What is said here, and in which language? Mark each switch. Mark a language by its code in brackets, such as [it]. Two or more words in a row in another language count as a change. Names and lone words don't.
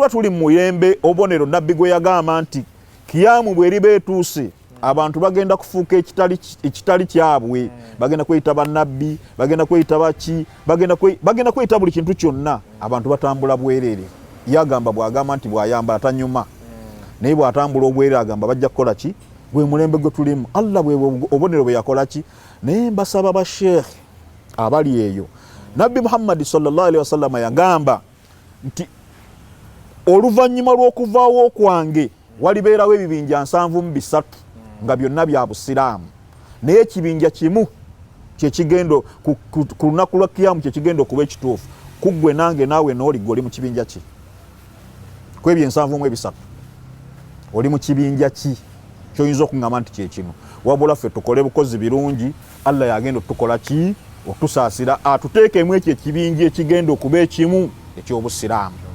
[lg] tuba tuli mu muyembe obubonero nabbi gwe yagamba nti kiyamu bweriba etuuse abantu bagenda kufuuka ekitali kyabwe bagenda kweyita bannabbi bagenda kweyita baki bagenda kweyita buli kintu kyonna abantu batambula bwerere yagamba bwagamba nti bwayamba atanyuma naye bwatambula obwerere agamba bajja kukola ki gwe mulembe gwe tulimu Allah bwe obubonero bwe yakola ki naye mbasaba basheekhe abali eyo Nabbi Muhammad [ar] صلى الله عليه وسلم [lg] yagamba nti oluvannyuma lw'okuvaawo kwange walibeerawo ebibinja 73 nga byonna bya busiraamu naye ekibinja kimu kyekigenda ku lunaku lwa kiyamu kyekigenda okuba ekituufu kuggwe nange naawe n'oli gwe oli mu kibinja ki kwebyo 73 oli mu kibinja ki kyoyinza okuŋŋamba nti kyekino wabula ffe tukole bukozi birungi Allah yagenda otukola ki otusaasira atuteekemu ekyo ekibinja ekigenda okuba ekimu eky'obusiraamu